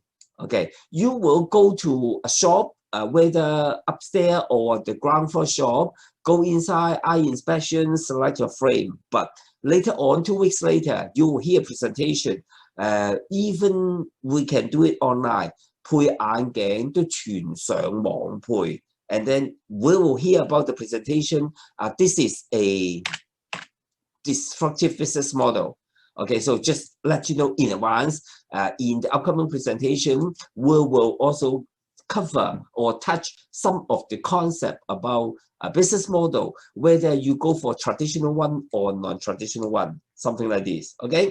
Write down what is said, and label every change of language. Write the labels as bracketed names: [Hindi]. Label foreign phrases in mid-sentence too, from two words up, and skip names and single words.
[English] Okay, you will go to a shop, whether upstairs or the ground floor shop, go inside, eye inspection, select your frame. But later on, 2 weeks later, you will hear a presentation. Even we can do it online. [Cantonese] 配眼鏡都全上網配. [English] And then we will hear about the presentation. This is a destructive business model. Okay, so just let you know in advance, in the upcoming presentation, we will also cover or touch some of the concept about a business model, whether you go for traditional one or non-traditional one, something like this, okay?